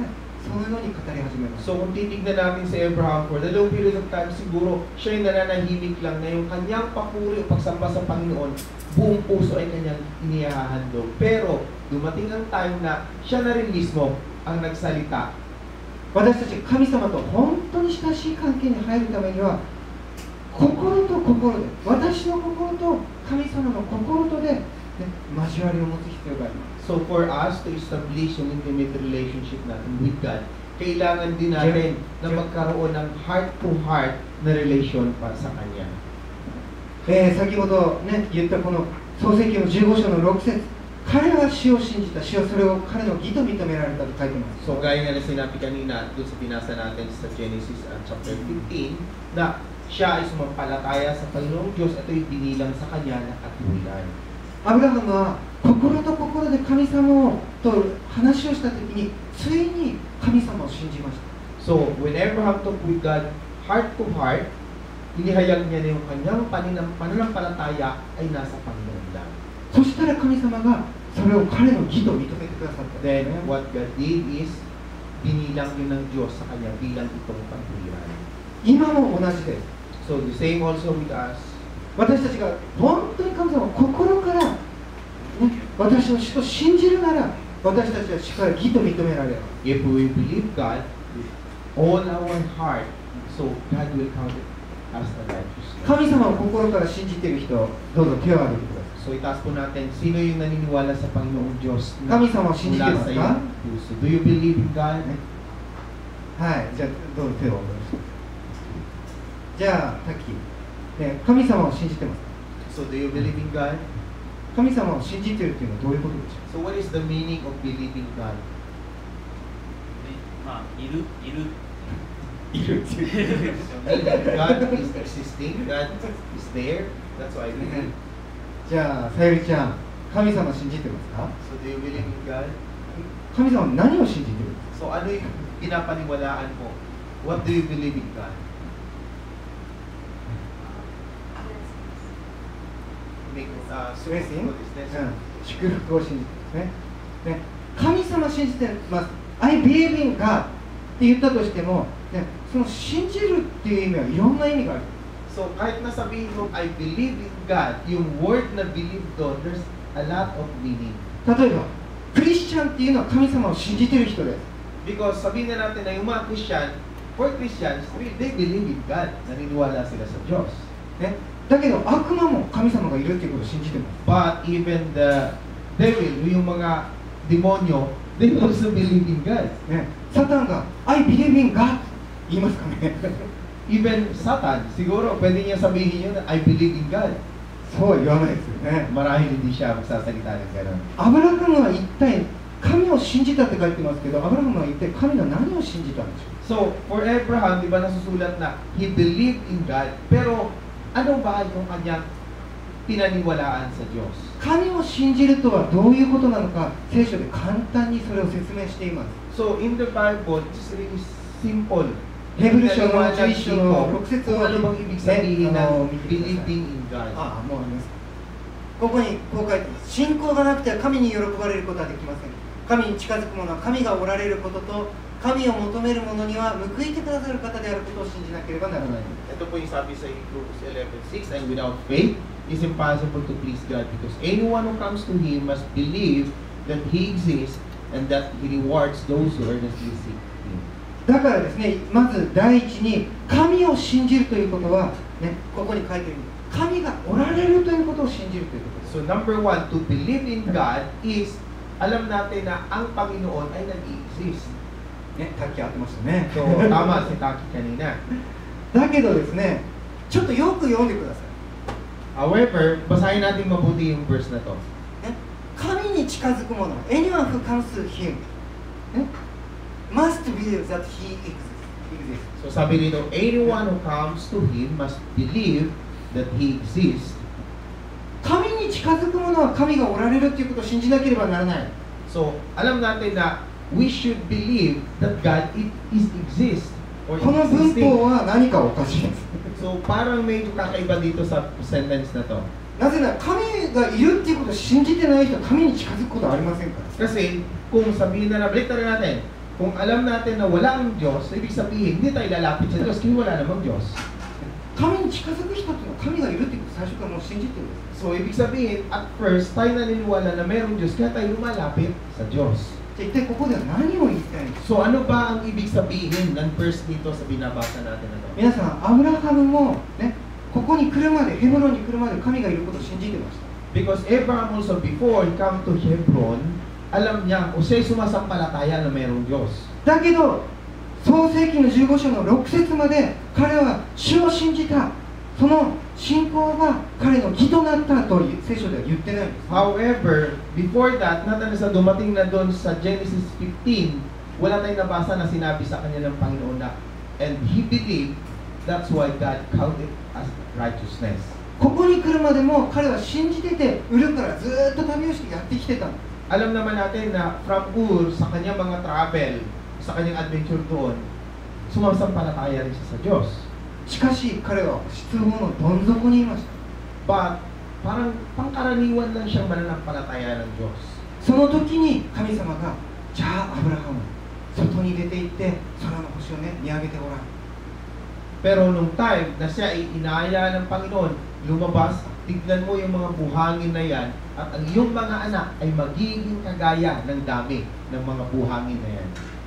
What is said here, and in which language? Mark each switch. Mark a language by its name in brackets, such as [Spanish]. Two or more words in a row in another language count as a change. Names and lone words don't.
[Japanese] そのように語り始めます。 [Filipino] So kung titignan natin si Abraham [English] for the long period of time, [Filipino] siguro siya yung nananahimik lang na yung kanyang papuri o pagsamba sa Panginoon, buong puso ay kanyang inihahandog. Pero dumating ang time na siya na rin mismo ang nagsalita. [Japanese] 私たち神様と本当に親しい関係に入るためには、心と心で、私の心と神様の心とで、ね、交わりを持つ必要があります。 [English] So for us to establish [Filipino] yung [English] intimate relationship [Filipino] natin [English] with God, [Filipino] kailangan din natin na magkaroon ng heart-to-heart na relation para sa Kanya. [Japanese] 先ほど、ね、言ったこの創世記の15章の6節、彼は主を信じた、主はそれを彼の義と認められたと書いてます。 [Filipino] So gaya nga na sinabi kanina doon sa binasa natin sa Genesis chapter 15, na siya ay sumampalataya sa Panginoong Diyos at ito'y binilang sa Kanya na katuwiran. [Japanese] アブラハムは心と心で神様と話をしたときに、ついに神様を信じました。 [English] So when Abraham talked with God heart to heart, [Filipino] inihayag niya na yung kanyang pananampalataya ay nasa Panginoon lang. [Japanese] そしたら神様がそれを彼の義と認めてくださった。 [English] Then what God did is [Filipino] binilang yun ng Diyos sa Kanya bilang itong pagtuwiran. [Japanese] 今も同じです。 [English] So the same also with us. [Japanese] 私たちが本当に神様を心から、ね、私の主と信じるなら、私たちは主から義と認められる。 [English] If we believe God with all our heart, so God will count it as the righteousness. [Japanese] 神様を心から信じている人、どうぞ手を挙げてください。 [Filipino] So itaas po natin, sino yung naniniwala sa Panginoong Diyos na [Japanese] 神様を信じて [Filipino] mula [Japanese] ま [Filipino] sa [Japanese] す [Filipino] iyong [Japanese] か？ [Filipino] puso? [English] Do you believe in God? [Japanese] はい、じゃあどうぞ手をお下ろして。じゃあ、タッキー、ね、神様を信じてますか？ [English] So do you believe in God? [Japanese] 神様を信じているというのはどういうことでしょ [English] So what is the meaning of believing God? [Japanese] まあ、いるう？いるっていう。 [English] God is existing, God is there, that's why I believe. [Japanese] じゃあ、さゆりちゃん、神様信じてますか？ [English] So do you believe in God? [Japanese] 神様は何を信じているんですか？ [Filipino] So ano yung pinapaniwalaan mo? [English] What do you believe in God? Make, [Japanese] ブレッシング、 [English] what is this? [Japanese] 祝福を信じてますね。ね、神様信じてます。 [English] I believe in God [Japanese] って言ったとしても、ね、その信じるっていう意味はいろんな意味がある。 [Filipino] So kahit na sabihin mo, [English] I believe in God, [Filipino] yung word na believe doon, [English] there's a lot of meaning. [Japanese] 例えば、クリスチャンっていうのは神様を信じている人です。 [English] Because [Filipino] sabihin na natin na yung mga Christian, [English] for Christians, they believe in God. [Filipino] Naniniwala sila sa Diyos. [Japanese] ね、だけど悪魔も神様がいるっていうことを信じてます。 [English] But even the devil, [Filipino] yung mga demonyo, [English] they also believe in God. [Japanese] ね、サタンが [English] I believe in God [Japanese] 言いますかね。 [English] Even Satan, [Filipino] siguro pwede niya sabihin yun na [English] I believe in God. [Japanese] そうは言わないですよね。 [Filipino] Marahil hindi siya magsasalita ng gano'n. [Japanese] アブラハムは一体神を信じたって書いてますけど、アブラハムは一体神の何を信じたんでしょう？ [English] So, for Abraham, [Filipino] di ba nasusulat na [English] he believed in God, [Filipino] pero ano ba yung kanyang pinaniwalaan sa Diyos? [Japanese] 神を信じるとはどういうことなのか、聖書で簡単にそれを説明しています。 [English] So, in the Bible, it's really simple. [Japanese] ヘブル書の [Filipino] Pinaniwalaan [Japanese] 11章の6 [Filipino] dito [Japanese] 節 [Filipino] kung [Japanese] を [Filipino] ano bang ibig sabihin ng [Japanese] 見てください。 [English] believing in God. [Japanese] ああ、もうあります。ここにこう書いてます。信仰がなくては神に喜ばれることはできません。神に近づく者は神がおられることと、神を求める者には報いてくださる方であることを信じなければならない。 [Filipino] Ito po yung sabi sa Hebrews 11:6, [English] and without faith, it's impossible to please God because anyone who comes to Him must believe that He exists and that He rewards those who earnestly seek Him. [Japanese] だからですね、まず第一に神を信じるということは、ね、ここに書いてるように神がおられるということを信じるということです。 [English] So number one, to believe in God is [Filipino] alam natin na ang Panginoon ay nag-i-exist. [Japanese] ね、さっき合ってましたね。 [Filipino] So tama si Taki kanina. [Japanese] だけどですね、ちょっとよく読んでください。 [Filipino] However, basahin natin mabuti yung verse na to. [Japanese] ね、神に近づく者、 [English] anyone who comes to him, [Japanese] ね、 [English] must believe that he exists. [Filipino] So sabi dito, [English] anyone who comes to Him must believe that He exists. [Japanese] 神に近づく者は神がおられるということを信じなければならない。 [English] So [Filipino] alam natin na [English] we should believe that God exists or [Japanese] この文 [English] existing. [Japanese] 法は何かおかしいです。 [Filipino] So parang medyo kakaiba dito sa sentence na to. [Japanese] なぜなら神がいるっていうことを信じてない人は神に近づくことはありませんから。 [Filipino] Kasi kung sabihin na balik natin, kung alam natin na wala ang Diyos, ibig sabihin hindi tayo lalapit sa Diyos kasi wala namang Diyos. [Japanese] 神に近づく人っていうのは神がいるっていうことを最初からもう信じてるんです。 [Filipino] So ibig sabihin, [English] at first [Filipino] tayo naniniwala na mayroong Diyos kaya tayo lumalapit sa Diyos. [Japanese] じゃあ一体ここでは何を言いたいのか。 [Filipino] So ano ba ang ibig sabihin ng verse dito sa binabasa natin na to? [Japanese] 皆さん、アブラハムもね、ここに来るまで、ヘブロンに来るまで神がいることを信じてました。 [English] Because Abraham also before he come to Hebron, [Filipino] alam niya o siya'y sumasampalataya na mayroong Diyos. [Japanese] だけど、創世記の15章の6節まで彼は主を信じた。その信仰が彼の義となったと聖書では言ってないんです。 [English] However, before that, [Filipino] natin sa dumating na doon sa Genesis 15, wala tayong nabasa na sinabi sa kanya ng Panginoon na, [English] and he believed, that's why God counted as righteousness. [Japanese] ここに来るまでも彼は信じてて、ウルからずーっと旅をしてやってきてたの。 [Filipino] Alam naman natin na from Ur, sa kanyang mga travel, sa kanyang adventure doon, sumasampalataya rin siya sa Diyos. [Japanese] しかし彼は失望のどん底にいました。 [English] But, [Filipino] parang pangkaraniwan lang siyang mananampalataya ng Diyos. [Japanese] その時に神様が、じゃあアブラハム、外に出て行って空の星をね、見上げてごらん。 [Filipino] Pero nung time na siya ay inaya ng Panginoon, lumabas, tignan mo yung mga buhangin na yan, at ang iyong mga anak ay magiging kagaya ng dami ng mga buhangin na yan.